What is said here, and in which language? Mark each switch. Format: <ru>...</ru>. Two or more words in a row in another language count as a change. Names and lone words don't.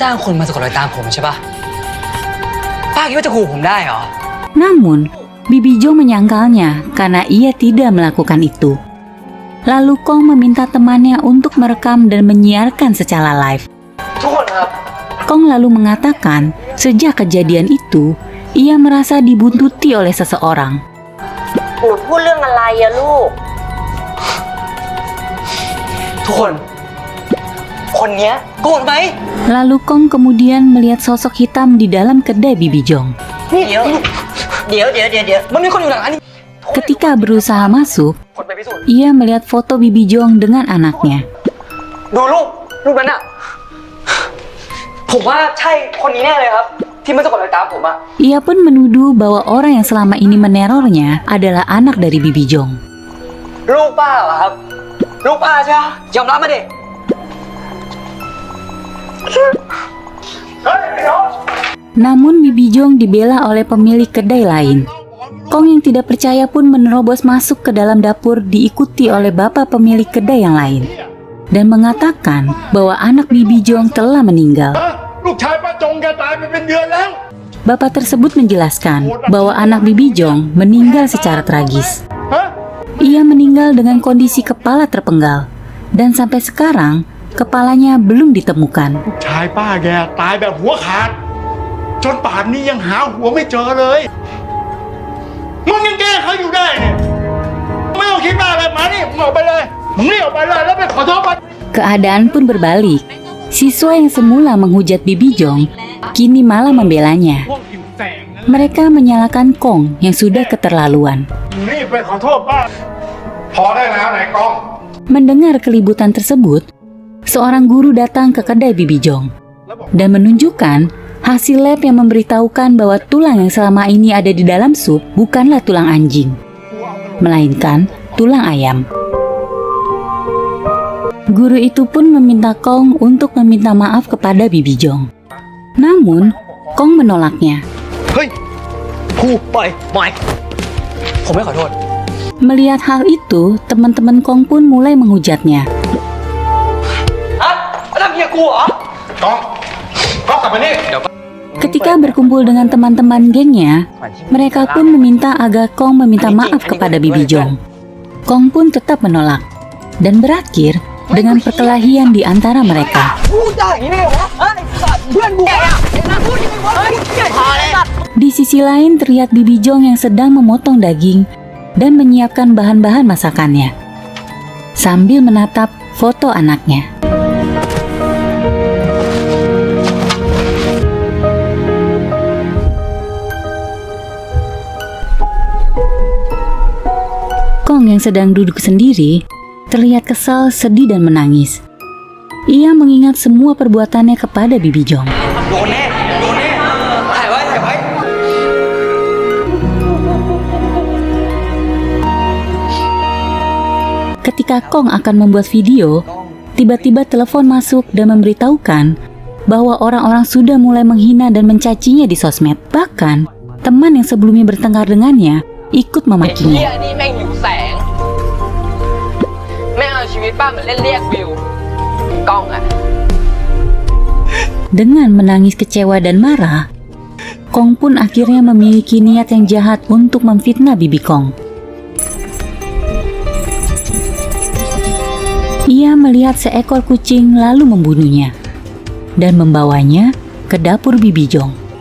<id>Namun, Bibi Jong menyangkalnya karena ia tidak melakukan itu. Lalu Kong meminta temannya untuk merekam dan menyiarkan secara live. Kong lalu mengatakan, sejak kejadian itu, ia merasa dibuntuti oleh seseorang.</id> <th>หนูพูดเรื่องอะไรอะลูก ทุกคน คนเนี้ยโกรธไหม</th> <id>Lalu Kong kemudian melihat sosok hitam di dalam kedai Bibi Jong.</id> <th>เดี๋ยวมันมีคนอยู่หลังอันนี้</th> <id>Ketika berusaha masuk,</id> <th>คนไปพิสูจน์</th> <id>ia melihat foto Bibi Jong dengan anaknya.</id> <th>ดูรูปนั้นอะผมว่าใช่คนนี้แน่เลยครับ ที่มันสะกดรอยตามผมอะ</th> <id>Ia pun menuduh bahwa orang yang selama ini menerornya adalah anak dari Bibi Jong.</id> <th>ลูกป้าเหรอครับ ลูกป้าใช่ไหมยอมรับมาดิ</th> <id>Namun Bibi Jong dibela oleh pemilik kedai lain. Kong yang tidak percaya pun menerobos masuk ke dalam dapur diikuti oleh bapak pemilik kedai yang lain dan mengatakan bahwa anak Bibi Jong telah meninggal.</id> <th>ลูกชายป้าจงแกตายไปเป็นเดือนแล้ว</th> <id>Bapak tersebut menjelaskan bahwa anak Bibi Jong meninggal secara tragis. Ia meninggal dengan kondisi kepala terpenggal dan sampai sekarang kepalanya belum ditemukan.</id> <th>ลูกชายป้าแกตายแบบหัวขาดจนป่านนี้ยังหาหัวไม่เจอเลยมึงยังแก้เขาอยู่ได้เนี่ยไม่ต้องคิดมากเลยมานี่มึงออกไปเลยมึงรีบออกไปเลยแล้วไปขอโทษมัน</th> <id>Keadaan pun berbalik. Siswa yang semula menghujat Bibi Jong kini malah membelanya.</id> <th>พวกหิวแสงนะ</th> <id>Mereka menyalahkan Kong yang sudah keterlaluan.</id> <th>มึงรีบไปขอโทษป้าพอได้แล้วไหนกล้อง</th> <id>Mendengar keributan tersebut, seorang guru datang ke kedai Bibi Jong dan menunjukkan hasil lab yang memberitahukan bahwa tulang yang selama ini ada di dalam sup bukanlah tulang anjing, melainkan tulang ayam. Guru itu pun meminta Kong untuk meminta maaf kepada Bibi Jong. Namun, Kong menolaknya.</id> <th>เฮ้ยครูปล่อยผมไม่ขอโทษ</th> <id>Melihat hal itu, teman-teman Kong pun mulai menghujatnya.</id> <th>ฮะนั่นเมียกูเหรอ กล้องกล้องกลับมานี่</th> <id>Ketika berkumpul dengan teman-teman gengnya, mereka pun meminta agar Kong meminta maaf kepada Bibi Jong. Kong pun tetap menolak dan berakhir dengan perkelahian di antara mereka.</id> <th>พูดได้อย่างนี้ได้เหรอวะไอ้สัตว์เพื่อนกูอะพูดอย่างนี้วะพอเลย</th> <id>Di sisi lain terlihat Bibi Jong yang sedang memotong daging dan menyiapkan bahan-bahan masakannya sambil menatap foto anaknya. Kong yang sedang duduk sendiri terlihat kesal, sedih dan menangis. Ia mengingat semua perbuatannya kepada Bibi Jong.</id> <th>โดนแน่ถ่ายไว้</th> <id>Ketika Kong akan membuat video, tiba-tiba telepon masuk dan memberitahukan bahwa orang-orang sudah mulai menghina dan mencacinya di sosmed. Bahkan, teman yang sebelumnya bertengkar dengannya ikut</id> <th>เฮีย</th> <id>memakinya.</id> <th>นี่แม่งหิวแสง แม่งเอาชีวิตป้าเหมือนเล่นเรียกวิว กล้องอะ</th> <id>Dengan menangis kecewa dan marah, Kong pun akhirnya memiliki niat yang jahat untuk memfitnah Bibi Kong. Ia melihat seekor kucing lalu membunuhnya dan membawanya ke dapur Bibi Jong.</id>